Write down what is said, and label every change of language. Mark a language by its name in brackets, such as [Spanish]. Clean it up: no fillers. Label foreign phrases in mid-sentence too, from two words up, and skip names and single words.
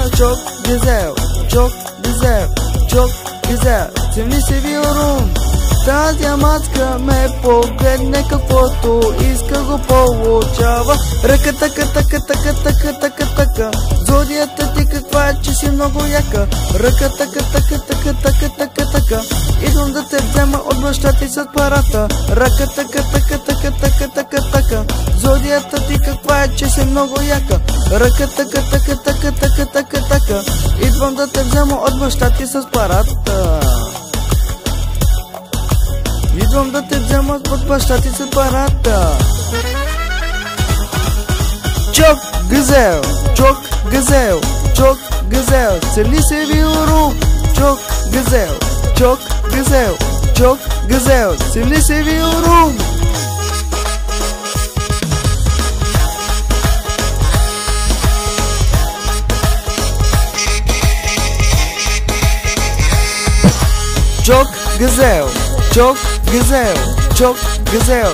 [Turkish] Çok güzel, çok güzel, çok güzel. Силни seviyorum. [Bulgarian] Тази мацка ме погледне, каквото иска го получава. Ръка така. Зодията ти каква е, че си много яка. Ръка така. Идвам да те взема от баща ти с парата. Ръка така. Зодията ти каква е, че си много яка. Ръка така. Идвам да те взема от баща ти с парата. Идвам да те взема от баща ти с парата. [Turkish] Çok güzel, çok güzel, çok güzel. Seni seviyorum. Çok güzel, çok güzel, çok güzel. Seni seviyorum. Çok güzel, çok güzel, çok güzel.